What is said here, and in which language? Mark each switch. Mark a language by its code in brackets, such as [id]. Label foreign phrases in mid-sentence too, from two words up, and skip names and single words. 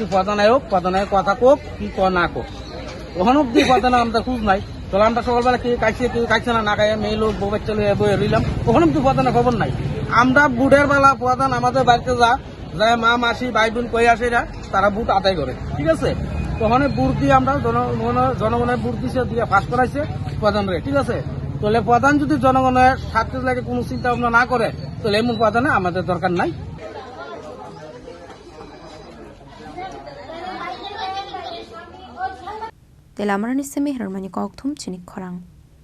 [bn] প্রধান আয়োগ প্রধানের কথা কোক কি না কোক ওখান অব্দি প্রধান আমরা খুঁজ নাই তাহলে আমরা সকালবেলা কেউ কাইছে না খাইয়ে মেয়ে লোক বউ বাচ্চা বয়ে রইলাম ওখানে অব্দি প্রধানের খবর নাই আমরা বুটের বেলা প্রধান আমাদের বাড়িতে যায় মা মাসি ভাই বোন কই আসে তারা বুট আদায় করে ঠিক আছে তখন বুট দিয়ে আমরা জনগণের বুট দিয়ে ফাঁস করাইছে প্রধানরে ঠিক আছে তাহলে প্রধান যদি জনগণের স্বার্থের লাগে কোনো চিন্তা ভাবনা না করে তাহলে এমন প্রধানে আমাদের দরকার নাই। [trp] Telamara ni semi hermani kok thum chinik khorang.